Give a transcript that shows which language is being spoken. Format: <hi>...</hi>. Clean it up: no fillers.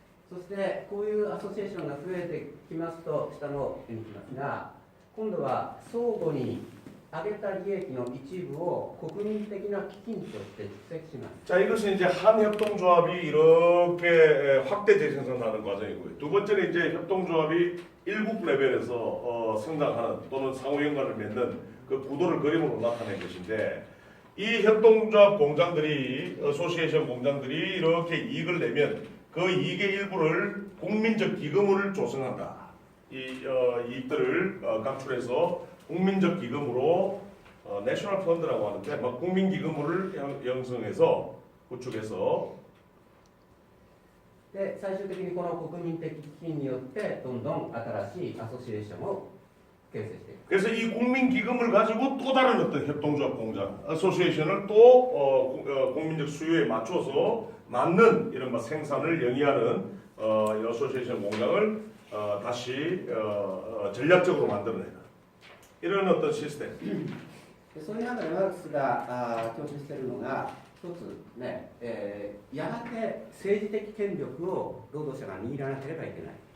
<ja>そしてこういうアソシエーションが増えてきますと下の絵にきますが、今度は相互に上げた利益の一部を国民的な基金として蓄積します。</ja> <ko>자, 이것은 이제 한 협동조합이 이렇게 확대 재생산하는 과정이고요. 두 번째는 이제 협동조합이 일국 레벨에서 성장하는 또는 상호 연관을 맺는 그 구도를 그림으로 나타낸 것인데, 이 협동조합 공장들이 어소시에이션 공장들이 이렇게 이익을 내면 그 이익의 일부를 국민적 기금을 조성한다. 이 이익들을 각출해서 국민적 기금으로 내셔널 펀드라고 하는데 국민 기금을 형성해서 구축해서</ko> <ja>で最終的にこの国民的基金によってどんどん新しいアソシエーションを形成していく。</ja> <ko>그래서 이 국민 기금을 가지고 또 다른 어떤 협동조합 공장, 어소시에이션을 또 국민적 수요에 맞춰서 맞는 이런 생산을 영위하는 어소시에이션 공장을 다시 전략적으로 만들어내는 이런 어떤 시스템.</ko> <ja>でそういう中でマルクスが強調しているのが一つね、やがて政治的権力を労働者が握らなければいけない。</ja>